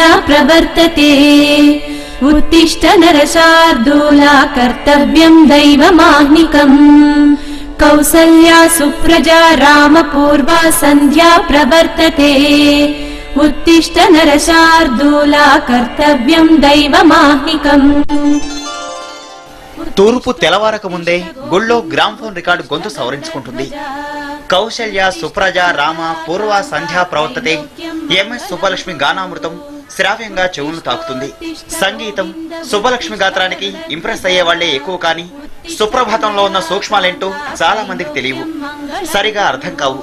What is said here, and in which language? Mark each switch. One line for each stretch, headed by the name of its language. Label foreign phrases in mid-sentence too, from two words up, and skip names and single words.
Sanskrit: प्रवर्तते उत्तिष्ठ नरशार्दूला कर्तव्यं दैवमाह्निकम् कौसल्या सुप्रजा रामपूर्वा संध्या प्रवर्तते उत्तिष्ठ नरशार्दूला कर्तव्यं दैवमाह्निकम्.
Telugu: తూర్పు తెలవారక ముందే గుళ్ళో గ్రామ్ఫోన్ రికార్డు గొంతు సవరించుకుంటుంది.
Sanskrit: కౌశల్య సుప్రజ రామ పూర్వ సంధ్యా ప్రవర్తతే
Telugu: ఎంఎస్ సుబ్బలక్ష్మి గానామృతం శ్రావ్యంగా చెవులను తాకుతుంది. సంగీతం సుబ్బలక్ష్మి గాత్రానికి ఇంప్రెస్ అయ్యే వాళ్లే ఎక్కువ, కానీ సుప్రభాతంలో ఉన్న సూక్ష్మాలేంటో చాలా మందికి తెలియవు, సరిగా అర్థం కావు.